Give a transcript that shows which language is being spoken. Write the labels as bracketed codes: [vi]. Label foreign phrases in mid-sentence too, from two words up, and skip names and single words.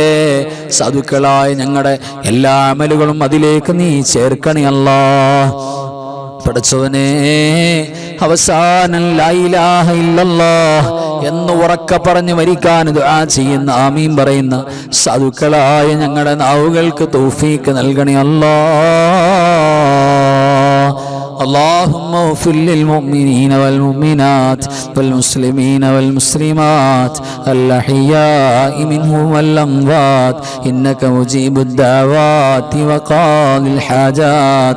[ml] സാധുക്കളായ ഞങ്ങളുടെ എല്ലാ അമലുകളും അതിലേക്ക് നീ ചേർക്കണേ അല്ലാ. പടച്ചവനെ അവസാനം [ar] لا إله إلا الله [ml] എന്ന് ഉറക്കെ പറഞ്ഞ് മരിക്കാൻ ദുആ ചെയ്യുന്ന, ആമീൻ പറയുന്ന സാധുക്കളായ ഞങ്ങളുടെ നാവുകൾക്ക് തൗഫീഖ് നൽകണേ അല്ലാ. [ar] اللهم اغفر للمؤمنين والمؤمنات والمسلمين والمسلمات الأحياء منهم والأموات إنك مجيب الدعوات وقاضي الحاجات.